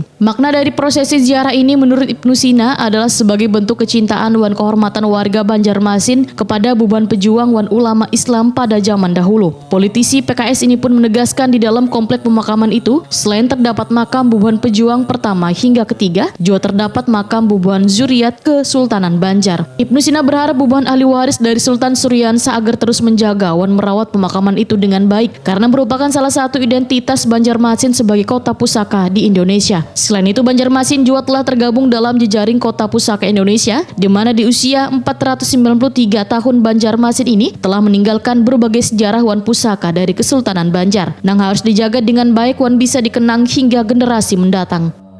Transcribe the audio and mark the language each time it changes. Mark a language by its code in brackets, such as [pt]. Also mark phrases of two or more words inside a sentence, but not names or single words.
[id] Makna dari prosesi ziarah ini menurut Ibnu Sina adalah sebagai bentuk kecintaan wan kehormatan warga Banjarmasin kepada bubuhan pejuang wan ulama Islam pada zaman dahulu. Politisi PKS ini pun menegaskan di dalam komplek pemakaman itu, selain terdapat makam bubuhan pejuang pertama hingga ketiga, juga terdapat makam bubuhan zuriat Kesultanan Banjar. Ibnu Sina berharap bubuhan ahli waris dari Sultan Suryansah agar terus menjaga wan merawat pemakaman itu dengan baik karena merupakan salah satu identitas Banjarmasin sebagai kota pusaka di Indonesia. Selain itu, Banjarmasin juga telah tergabung dalam jejaring kota pusaka Indonesia, di mana di usia 493 tahun Banjarmasin ini telah meninggalkan berbagai sejarah wan pusaka dari Kesultanan Banjar yang harus dijaga dengan baik wan bisa dikenang hingga generasi mendatang.